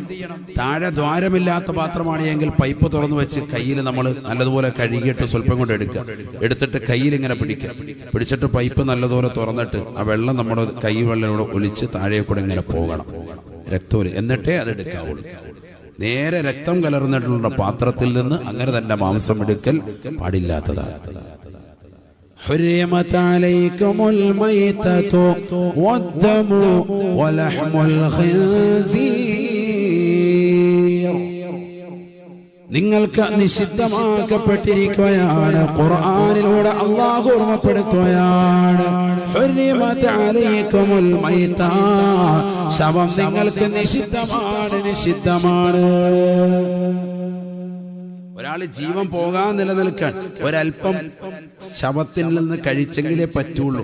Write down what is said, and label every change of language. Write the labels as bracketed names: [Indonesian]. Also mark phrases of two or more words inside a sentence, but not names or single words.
[Malayalam] താഴെ ദ്വാരമില്ലാത്ത പാത്രമാണ് എങ്കിൽ പൈപ്പ് തുറന്നു വെച്ച് കയ്യിൽ നമ്മൾ നല്ലതുപോലെ കഴുകിയിട്ട് സ്വല്പം കൊണ്ട് എടുത്തിട്ട് കയ്യിൽ ഇങ്ങനെ പിടിച്ചിട്ട് പൈപ്പ് നല്ലതുപോലെ തുറന്നിട്ട് ആ വെള്ളം നമ്മുടെ കൈ വെള്ളത്തോടെ ഒലിച്ച് താഴെ കൂടെ ഇങ്ങനെ പോകണം, രക്തം. എന്നിട്ടേ അത് എടുക്കാവുള്ളൂ. നേരെ രക്തം കലർന്നിട്ടുള്ള പാത്രത്തിൽ നിന്ന് അങ്ങനെ തന്നെ മാംസം എടുക്കൽ പാടില്ലാത്തതാണ്. [Arabic] حرمت عليكم الميتة والدم ولحم الخنزير. [Malayalam] നിങ്ങൾക്ക് നിഷിദ്ധമാക്കപ്പെട്ടിരിക്കുകയാണ്. ഖുർആനിലൂടെ അല്ലാഹു ഓർമ്മപ്പെടുത്തുകയാണ്, [Arabic] حرمت عليكم الميتة, [Malayalam] ശവം നിങ്ങൾക്ക് നിഷിദ്ധമാണ്. ഒരാൾ ജീവൻ പോകാൻ നിലനിൽക്കാൻ ഒരൽപ്പം ശവത്തിൽ നിന്ന് കഴിച്ചെങ്കിലേ പറ്റുള്ളൂ.